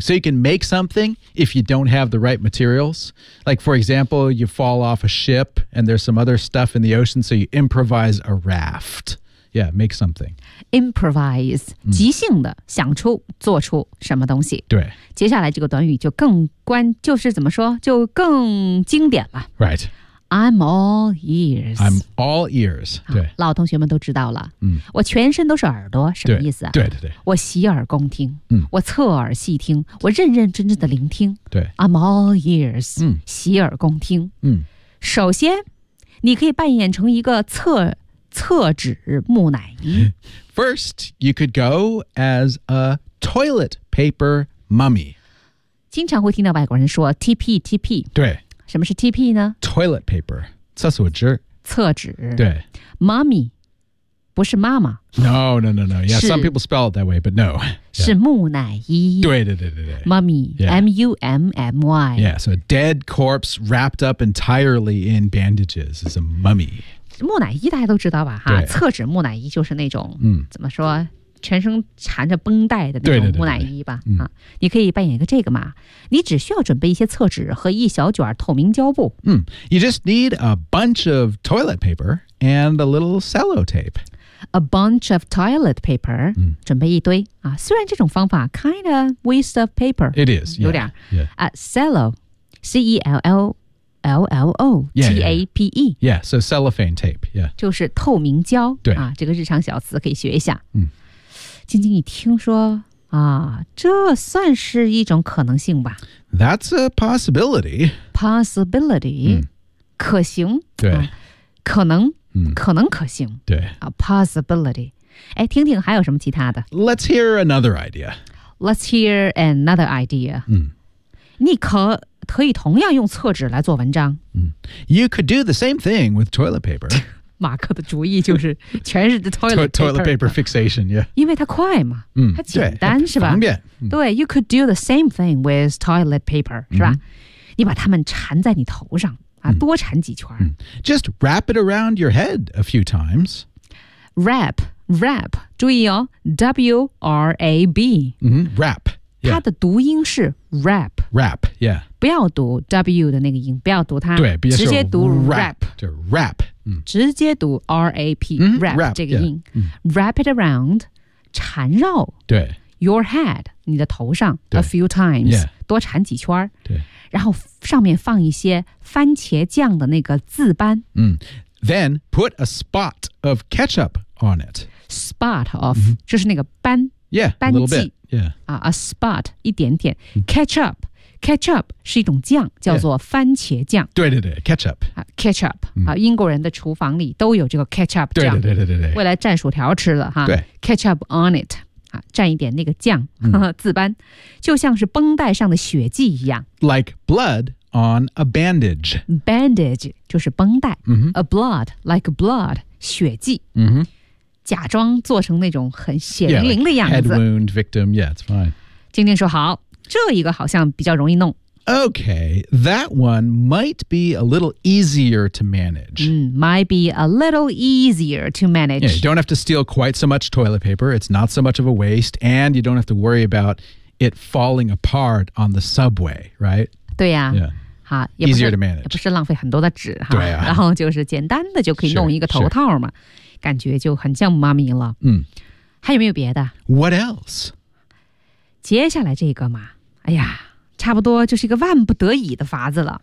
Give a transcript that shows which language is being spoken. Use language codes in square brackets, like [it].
[en] So you can make something if you don't have the right materials. Like, for example, you fall off a ship and there's some other stuff in the ocean, so you improvise a raft. Yeah, make something. Improvise,、mm. [zh] 即兴的想出做出什么东西。对。接下来这个短语就更关，就是怎么说，就更经典了。 [en] Right. I'm all ears. I'm all ears. 对， [zh] 老同学们都知道了。嗯，我全身都是耳朵，什么意思啊？对对对，我洗耳恭听。嗯，我侧耳细听，我认认真真的聆听。对 [en] ，I'm all ears. 嗯， [zh] 洗耳恭听。嗯，首先，你可以扮演成一个厕纸木乃伊。 [en] First, you could go as a toilet paper mummy. [zh] 经常会听到外国人说 TP. 对。什么是 TP 呢 [en] ？Toilet paper， 厕所纸。 [zh] 厕纸。对。 Mummy， 不是妈妈。 [en] No. Yeah, some people spell it that way, but no.、Yeah. [zh] 是木乃伊。对。 [en] Mummy,、yeah. M-U-M-M-Y. Yeah, so a dead corpse wrapped up entirely in bandages is a mummy. [zh] 木乃伊大家都知道吧？哈，厕纸木乃伊就是那种、嗯、怎么说，全身缠着绷带的那种木乃伊吧对、嗯啊、你可以扮演一个这个嘛你只需要准备一些厕纸和一小卷透明胶布、 [en] 嗯、You just need a bunch of toilet paper and a little sellotape A bunch of toilet paper、嗯、 [zh] 准备一堆、啊、虽然这种方法 [en] kind of waste of paper It is, yeah, [zh] 有点、 [en] yeah. Cello, C-E-L-L-O-T-A-P-E Yeah, so cellophane tape yeah. [zh] 就是透明胶对、啊、这个日常小词可以学一下、嗯晶晶，你听说啊，这算是一种可能性吧 [en] ？That's a possibility. Possibility,、嗯、 [zh] 可行。对，啊、可能、嗯，可能可行。对 [en] 啊 ，possibility。 [zh] 哎，听听还有什么其他的 [en] ？Let's hear another idea. Let's hear another idea. 嗯， [zh] 你可以同样用厕纸来做文章。 [en] 嗯 ，You could do the same thing with toilet paper. [zh] 马克的主意就是全是 toilet paper, [en] toilet paper fixation, yeah. [zh] 因为它快嘛、嗯、它简单是吧方便、嗯、对 [en] you could do the same thing with toilet paper,、 [zh] 嗯、是吧你把它们缠在你头上、啊嗯、多缠几圈、嗯。 [en] Just wrap it around your head a few times. Wrap, [zh] 注意哦 [en] ,W-R-A-B.、嗯、wrap,、yeah. [zh] 它的读音是 wrap. [en] Wrap, yeah. [zh] 不要读 W 的那个音不要读它对直接读 wrap. 就 wrap. 直接读 R-A-P,、嗯、 wrap 这个音。 [en] Yeah, 嗯、wrap it around, 缠绕 [zh] 对 [en] your head, [zh] 你的头上 [en] a few times,、 yeah. [zh] 多缠几圈对然后上面放一些番茄酱的那个渍斑、嗯。 [en] Then put a spot of ketchup on it. Spot of,、 [zh] 嗯、就是那个斑。 [en] Yeah, [zh] 斑剂 [en] a little bit.、Yeah. [zh] A spot, 一点点。Ketchup.、嗯Ketchup 是一种酱，叫做番茄酱。 [en] Yeah. 对 ，ketchup。 [zh] Ketchup、嗯、英国人的厨房里都有这个 ketchup 酱。对，未来蘸薯条吃了哈。对，ketchup on it 啊，蘸一点那个酱，渍斑、嗯，就像是绷带上的血迹一样。 [en] Like blood on a bandage。 [zh] Bandage 就是绷带。 Mm-hmm. [en] A blood like blood [zh] 血迹。嗯哼。假装做成那种很血淋淋的样子。 [en] Yeah, like、head wound victim. Yeah, it's fine. [zh] 晶晶说好。这一个好像比较容易弄。 [en] Okay, that one might be a little easier to manage.、嗯、might be a little easier to manage. Yeah, you don't have to steal quite so much toilet paper. It's not so much of a waste. And you don't have to worry about it falling apart on the subway, right? [zh] 对呀、啊。 [en] Yeah. [zh] 好 [en] easier to manage. [zh] 也不是浪费很多的纸哈、啊、然后就是简单的就可以弄一个头套嘛。感觉就很像妈咪了。嗯。还有没有别的 [en] ?What else? [zh] 接下来这个嘛，哎呀，差不多就是一个万不得已的法子了、